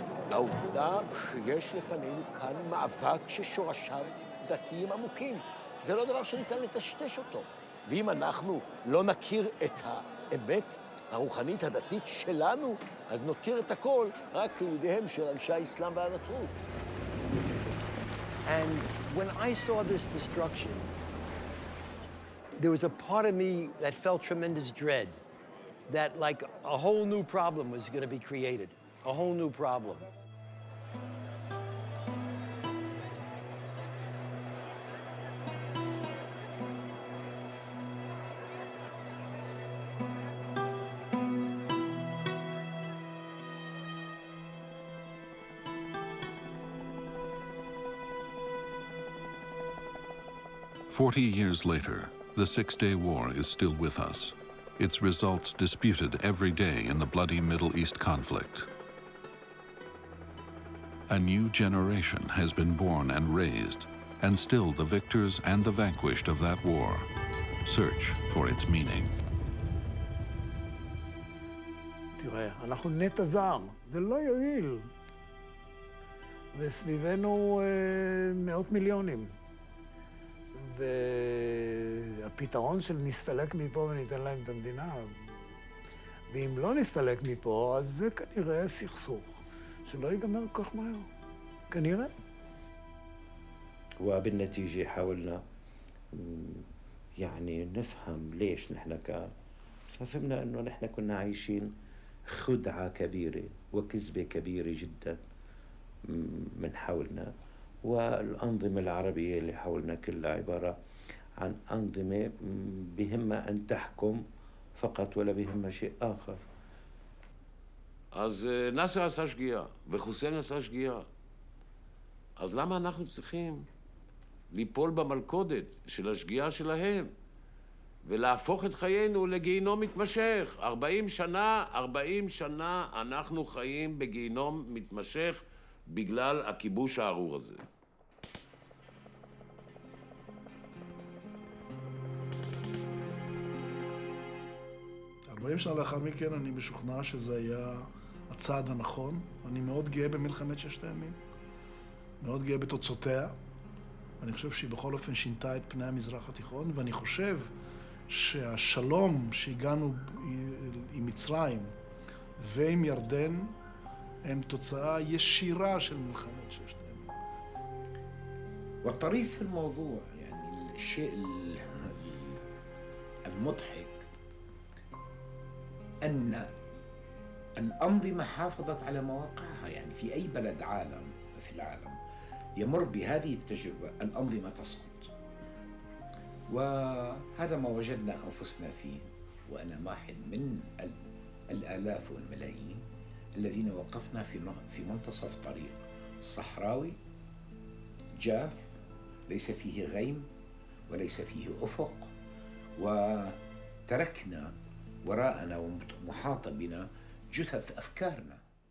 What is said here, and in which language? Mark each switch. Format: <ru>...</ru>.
<he>העובדה שיש לפנינו כאן מאבק ששורשיו דתיים עמוקים. זה לא דבר שניתן לטשטש אותו. ואם אנחנו לא נכיר את האמת הרוחנית הדתית שלנו, אז נותיר את הכל רק לידיהם של אנשי האסלאם והנצרות.</he> <en>And when I saw this destruction, there was a part of me that felt tremendous dread, that like a whole new problem was going to be created, a whole new problem. "40 years later, the Six-Day War is still with us, its results disputed every day in the bloody Middle East conflict. A new generation has been born and raised, and still the victors and the vanquished of that war search for its meaning."</en> <he>תראה, אנחנו נטע זר, זה לא יועיל. וסביבנו מאות מיליונים. והפתרון של נסתלק מפה וניתן להם את המדינה, ואם לא נסתלק מפה, אז זה כנראה סכסוך שלא ייגמר כל כך מהר. כנראה.</he> <ar>وبالنتيجة حاولنا يعني نفهم ليش نحن كان، ففهمنا انه نحن كنا عايشين خدعة كبيرة وكذبة كبيرة جدا من حولنا، والأنظمة العربية اللي حولنا كلها عبارة عن أنظمة بهمها أن تحكم فقط ولا بهمها شيء آخر.</ar> <he>אז נאסר עשה שגיאה, וחוסיין עשה שגיאה. אז למה אנחנו צריכים ליפול במלכודת של השגיאה שלהם, ולהפוך את חיינו לגיהינום מתמשך? 40 שנה אנחנו חיים בגיהינום מתמשך בגלל הכיבוש הארור הזה. שנה לאחר מכן אני משוכנע שזה היה הצעד הנכון. אני מאוד גאה במלחמת ששת הימים, מאוד גאה בתוצאותיה. אני חושב שהיא בכל אופן שינתה את פני המזרח התיכון, ואני חושב שהשלום שהגענו עם מצרים ועם ירדן הם תוצאה ישירה של מלחמת ששת הימים.</he> <ar>والطريف في الموضوع يعني الشيء المضحك أن الأنظمة حافظت على مواقعها. يعني في أي بلد في العالم يمر بهذه التجربة الأنظمة تسقط، وهذا ما وجدنا أنفسنا فيه، وأنا واحد من الآلاف والملايين الذين وقفنا في منتصف طريق صحراوي جاف ليس فيه غيم وليس فيه أفق، وتركنا وراءنا ومحاط بنا جثث أفكارنا.</ar>